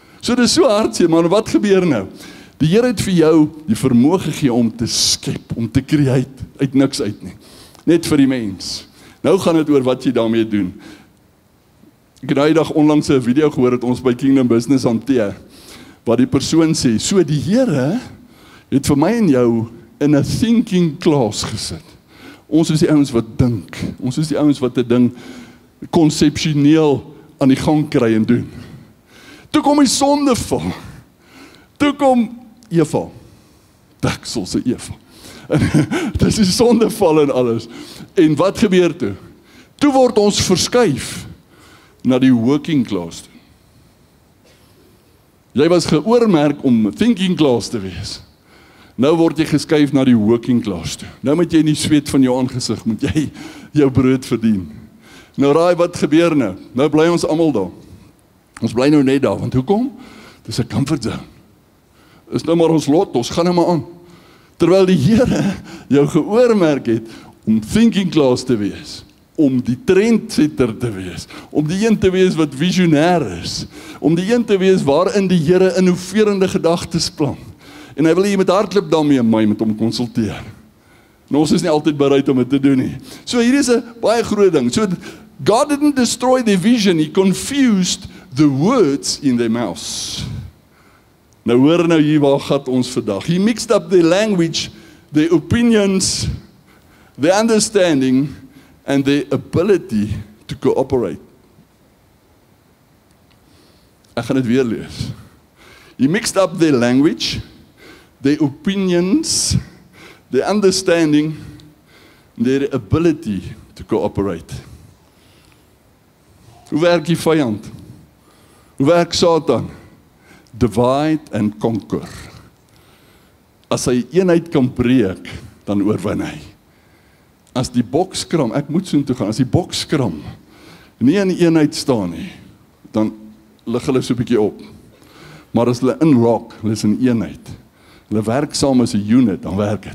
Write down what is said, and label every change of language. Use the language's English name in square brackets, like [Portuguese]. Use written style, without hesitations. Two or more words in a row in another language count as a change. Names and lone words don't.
[Afrikaans] So dis so hartseer, maar wat gebeur nou? Die Here het vir jou die vermoë gegee om te skep, om te create, uit niks uit nie. Net vir die mens. Nou gaan dit oor wat jy daarmee doen. Ek het daai dag onlangs 'n video gehoor het ons by Kingdom Business hanteer, waar die persoon sê, so die Here het vir my en jou in 'n [English] thinking class [Afrikaans] gesit. Ons is die ouens wat dink. Ons is die ouens wat 'n ding konsepsioneel aan die gang kry en doen. Toe kom die sondeval. Toe kom Eva. Daksel se Eva. Dis die sondeval en alles. En wat gebeur toe? Toe word ons verskuif na die [English] working class [Afrikaans] toe. Jy was geoormerk om [English] thinking class [Afrikaans] te wees. Nou word jy geskuif na die [English] working class [Afrikaans] toe. Nou moet jy in die sweet van jou aangesig, moet jy jou brood verdien. Nou raai wat gebeur nou? Nou bly ons almal daar. Ons bly nou net daar, want hoekom? Dis 'n [English] comfort zone. [Afrikaans] Is nou maar ons lot, ons gaan nou maar aan. Terwyl die Here jou geoormerk het om [English] thinking class [Afrikaans] te wees, om die trendsetter te wees, om die een te wees wat visionêr is, om die een te wees waarin die Here innoverende gedagtes plan. En hy wil jy met hardloop daarmee met hom konsulteer. En ons is nie altyd bereid om dit te doen nie. So hier is 'n baie groot ding. [English] So God didn't destroy their vision, he confused the words in their mouths. [Afrikaans] Nou hoor nou hier waar gaat ons vandag. [English] He mixed up the language, the opinions, the understanding and the ability to cooperate. [Afrikaans] Ek gaan dit weer lees. [English] He mixed up the language, the opinions, the understanding, their ability to cooperate. [Afrikaans] Hoe werk die vyand? Hoe werk Satan? [English] Divide and conquer. [Afrikaans] As hy eenheid kan breek, dan oorwin hy. As die bokskram, ek moet so toe gaan, as die bokskram nie in eenheid staan nie, dan lig hulle so 'n bietjie op. Maar as hulle inlock, hulle is in eenheid. Hulle werk saam as 'n unit, dan werk dit.